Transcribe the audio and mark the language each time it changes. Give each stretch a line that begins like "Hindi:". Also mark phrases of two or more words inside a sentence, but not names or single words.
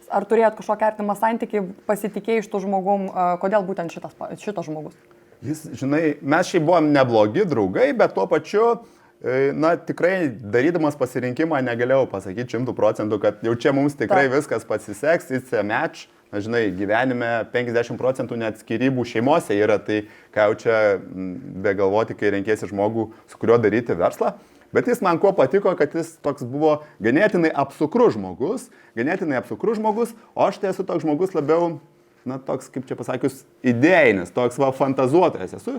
Lithuanian: Ar turėjot kažkokią artimą santykį, pasitikėjai iš tų žmogum, kodėl būtent šitas žmogus? Jis, žinai, mes šiaip buvom neblogi draugai, bet tuo pačiu tikrai darydamas pasirinkimą negalėjau pasakyti 100%, kad jau čia mums tikrai viskas pasiseks,
English: it's a match.
Lithuanian: Na, žinai, gyvenime 50% net skirybų šeimose yra, tai ką jau čia begalvoti, kai renkėsi žmogų, su kuriuo daryti verslą. Bet jis man kuo patiko, kad jis toks buvo ganėtinai apsukrus žmogus, o aš tai esu toks žmogus labiau, toks, kaip čia pasakius, idėjinis, toks fantazuotojas esu.